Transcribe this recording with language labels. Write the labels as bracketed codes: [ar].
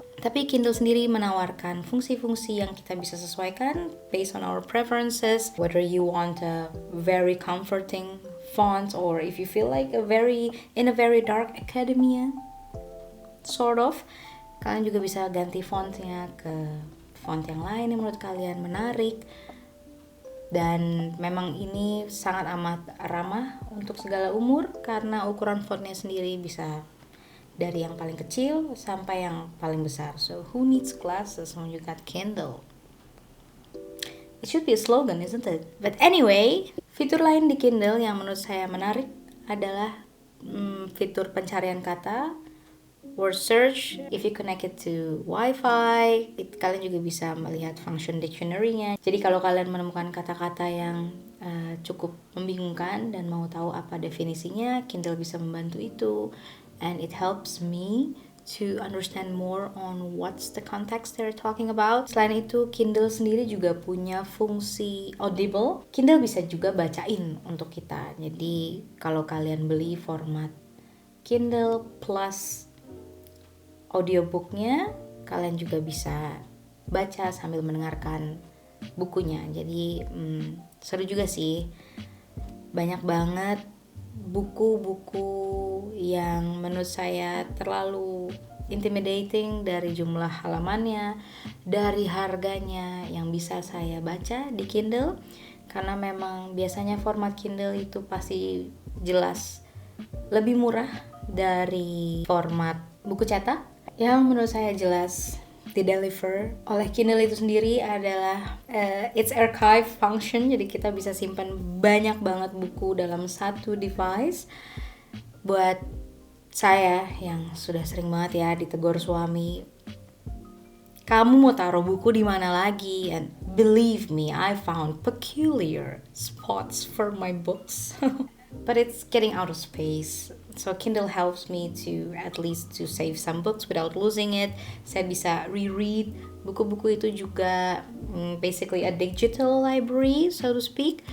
[id] Tapi Kindle sendiri menawarkan fungsi-fungsi yang kita bisa sesuaikan [en] based on our preferences, whether you want a very comforting font or if you feel like in a very dark academia sort of, [id] kalian juga bisa ganti fontnya ke font yang lain yang menurut kalian menarik. Dan memang ini sangat amat ramah untuk segala umur karena ukuran fontnya sendiri bisa dari yang paling kecil sampai yang paling besar. [en] So who needs glasses when you got Kindle? It should be a slogan, isn't it? But anyway, [id] fitur lain di Kindle yang menurut saya menarik adalah fitur pencarian kata, [en] word search. If you connect it to Wi-Fi, [id] kalian juga bisa melihat function dictionary-nya. Jadi kalau kalian menemukan kata-kata yang cukup membingungkan dan mau tahu apa definisinya, Kindle bisa membantu itu. [en] And it helps me to understand more on what's the context they're talking about. [id] Selain itu, Kindle sendiri juga punya fungsi audible. Kindle bisa juga bacain untuk kita. Jadi kalau kalian beli format Kindle plus audiobooknya, kalian juga bisa baca sambil mendengarkan bukunya. Jadi seru juga sih. Banyak banget buku-buku yang menurut saya terlalu intimidating dari jumlah halamannya, dari harganya yang bisa saya baca di Kindle. Karena memang biasanya format Kindle itu pasti jelas lebih murah dari format buku cetak. Yang menurut saya jelas di-deliver oleh Kindle itu sendiri adalah [en] its archive function. [id] Jadi kita bisa simpan banyak banget buku dalam satu device. Buat saya yang sudah sering banget ya ditegur suami, kamu mau taruh buku di mana lagi? [en] And believe me, I found peculiar spots for my books. But it's getting out of space. So Kindle helps me to at least to save some books without losing it. [id] Saya bisa reread buku-buku itu juga [en] basically a digital library, so to speak.